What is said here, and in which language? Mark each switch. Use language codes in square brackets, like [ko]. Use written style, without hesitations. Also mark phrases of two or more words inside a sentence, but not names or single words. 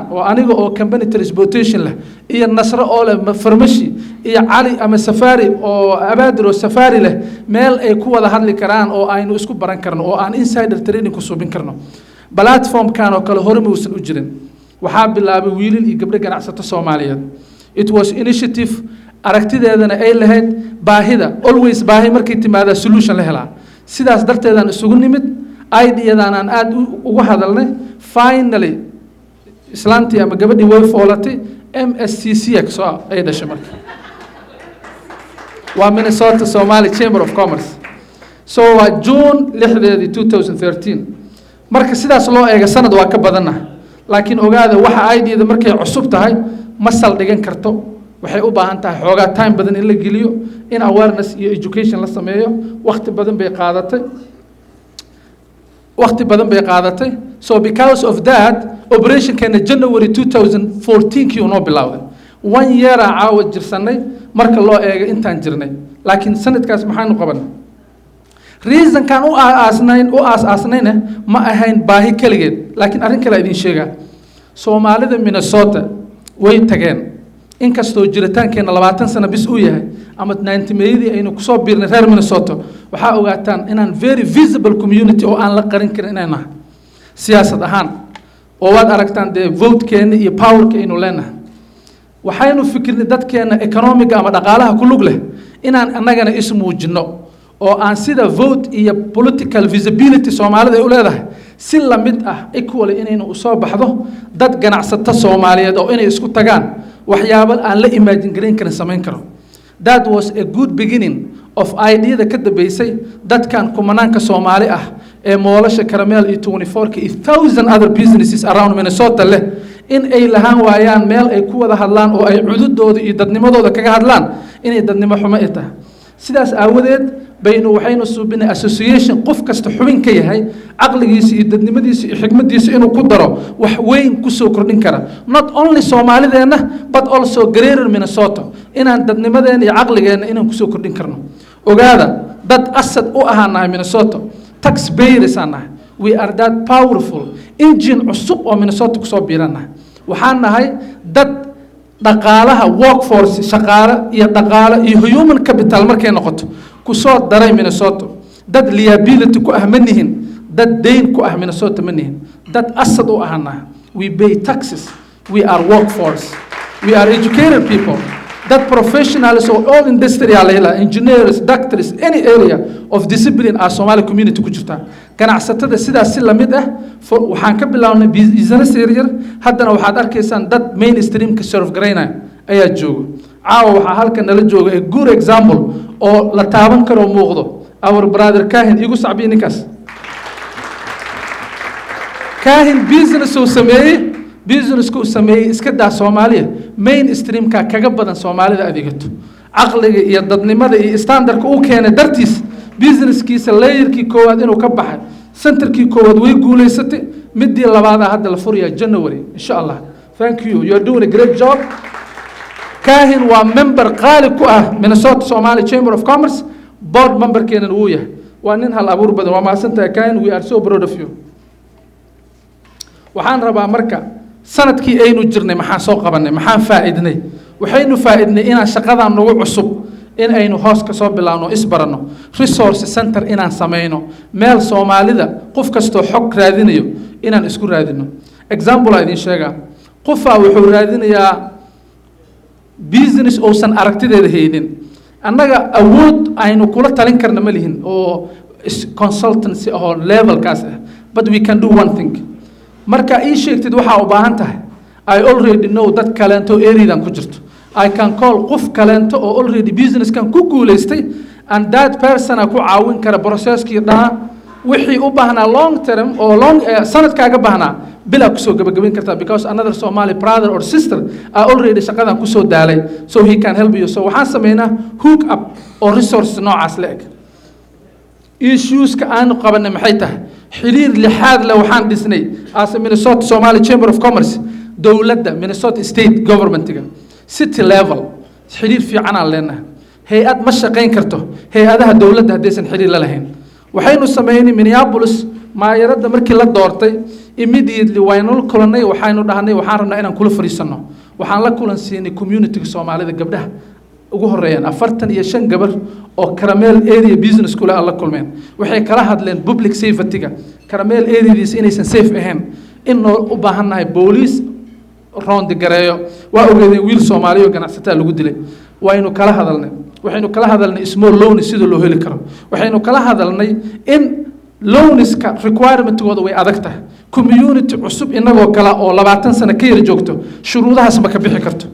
[so] oo aniga oo company transportation leh iyo Nasro oo leh farmashi iyo Cali ama Safari oo Abadro Safari leh meel ay ku wada hadli karaan oo aynu isku baran karno oo aan [en] insider training [so] ku suubin karno. platform kan oo kale hore muusan u jirin. waxaa bilaabay wiilal iyo gabdho ganacsato Soomaaliyeed. [en] It was initiative [so] aragtideedana ay lahayd baahida, always baahi markay timaada solution la helaa. sidaas darteedaan isugu nimid, ideadan aan aad ugu hadalnay. Finally islaantii ama gabadhii way foolatay, MSCCX oo ay dhashay marka. waa Minnesota Somali Chamber of Commerce. So June 6, 2013. marka sidaas loo eego sanad waa ka badanna. laakiin ogaada waxa ideada markay cusub tahay ma saldhigan karto. waxay u baahan tahay xoogaa time badan in la geliyo, in awareness iyo education la sameeyo. waqti badan bay qaadatay. [en] So because of that, [so] operation kana January 2014 kii noo bilowday. 1 year caawa jirsanay marka loo eego intaan jirnay. laakiin sanadkaas maxaanu qabanay? reason kan u aasnayna ma ahayn baahi kaligeed, laakiin arrin kale idin sheegaa. Soomaalida Minnesota way tageen. inkastoo jiritaankeena 20 sano bis uu yahay ama 90meeyadii aynu ku soo biirnay reer Minnesota, waxaa ogaataan inaan [en] very visible community [so] oo aan la qarin karin inaan nahay siyaasad ahaan. oo waad aragtaan dee vote-keena iyo power-ka aynu leenahay. waxaynu fikirnay dadkeena economic ama dhaqaalaha ku lug leh inaan annagana ismuujino oo aan sida vote iyo [en] political visibility [so] Soomaalida ay u leedahay si la mid ah equally inaynu u soo baxdo dad ganacsato Soomaaliyeed oo inay isku tagaan waxyaabo aan la imagine gareyn karin samayn karo. [en] That was a good beginning of idea [so] ka dambeysay dadkan kumanaanka Soomaali ah ee moolasha Caramel iyo 24 iyo 1000 [en] other businesses around [so] Minnesota leh in ay lahaan waayaan meel ay ku wada hadlaan oo ay cududooda iyo dadnimadooda kaga hadlaan inay dadnimo xumo ay tahay. sidaas aawadeed waxaynu suubinay association qof kasta xubin ka yahay aqligiisa iyo dadnimadiisa iyo xigmadiisa inuu ku daro wax weyn ku soo kordhin kara, [en] not only Soomaalideena but also greater Minnesota. [so] inaan dadnimadeena iyo aqligeena inaan ku soo kordhin karno. ogaada dad asad u ahaanahay Minnesota, taxpayers aanahay. [en] we are that powerful engine [so] cusub oo Minnesota ku soo biiranahay. waxaan nahay dad dhaqaalaha workforce shaqaale iyo dhaqaale iyo [en] human capital [so] markay noqoto ku soo daray Minnesota. dad liability ku ah ma nihin, dad deyn ku ah Minnesota ma nihin, dad asad u ahana. [en] we pay taxes, we are workforce, we are educated people, dad professionals oo all industrial engineers, doctors, any area of discipline our Somali community [so] ku jirta. ganacsatada sidaas si lamid ah waxaan ka bilawnay business yaryar, haddana waxaad arkaysaan dad mainstream ka serve gareynaya ayaa jooga. caawa waxaa halkan nala jooga [en] a good example [so] oo la taaban karo muuqdo. [en] our brother [so] Kahin, igu sacbiyi ninkaas. Kahin business uu sameeyey iska daa Soomaaliya mainstream-ka kaga badan Soomaalida adeegato. caqliga iyo dadnimada iyo standardka uu keenay dartiis businesskiisa layerkii koowaad inuu ka baxay, centerkii koowaad way guuleysatay, midii labaad hadda la furayaa January [ar] insha Allah. [en] Thank you, you are doing a great job. [so] Kahin waa member qaali ku ah Minnesota Somali Chamber of Commerce, [en] board member [so] keenan uu yahay. waa nin hal abuur badan. waa mahadsantahay Kahin, [en] we are so proud of you. [so] waxaan rabaa marka sanadkii aynu jirnay maxaan soo qabanay, maxaan faa'iidnay? waxaynu faa'iidnay inaan shaqadan nagu cusub in aynu hoos ka soo bilaawno, isbarano, [en] resource center [so] inaan samayno, meel Soomaalida qof kastoo xog raadinayo inaan isku raadino. example aan idin sheegaa. qofaa wuxuu raadinayaa business uusan aragtideeda haynin. annaga awood aynu kula talin karna ma lihin oo consultancy oo levelkaas ah, [en] but we can do one thing. [so] marka ii sheegtid waxaa u baahan tahay, [en] I already know [so] dad kaleento areadan ku jirto. [en] I can call [so] qof kaleento oo [en] already business [so] kan ku guuleystay [en] and that person [so] ku caawin kara processkii dhaa wixii u baahnaa [en] long term [so] oo sanadkaaga baahnaa bila ku soo gabagabayn kartaa, [en] because another Somali brother or sister are already [so] shaqadan ku soo daalay, [en] so he can help you. [so] so waxaan sameynaa [en] hook up [so] oo resource noocaas leeg. issues-ka aanu qabanay maxay tahay? xiriir lixaad leh waxaan dhisnay as Minnesota Somali Chamber of Commerce dowladda Minnesota [en] state government-ga city level [so] xiriir fiican aan leenahay hay-ad ma shaqayn karto hay-adaha dowladda haddaysan xiriir la lahayn waxaynu sameynay Minneapolis maayaradda markii la doortay immediately waynu kulanay waxaynu dhahnay waxaan rabnaa inaan kula fariisano waxaan la kulan siinay community-ga Soomaalida gabdhaha ugu horeeyaan 45 gabar oo Caramel [en] area business [so] kula la kulmeen waxay kala hadleen [en] public safety-ga [so] Caramel area-diis inaysan safe ahayn in u baahannahay [en] police round [so] gareeyo waa ogeedeen wiil Soomaali oo ganacsatada lagu dilay waynu kala hadalnay waxaynu kala hadalnay [en] small loan [so] sida loo heli karo waxaynu kala hadalnay in loaniska requirement-gooda way adag tahay community cusub inagoo kala oo 20 sano ka yar joogto shuruudahaas ma ka bixi karto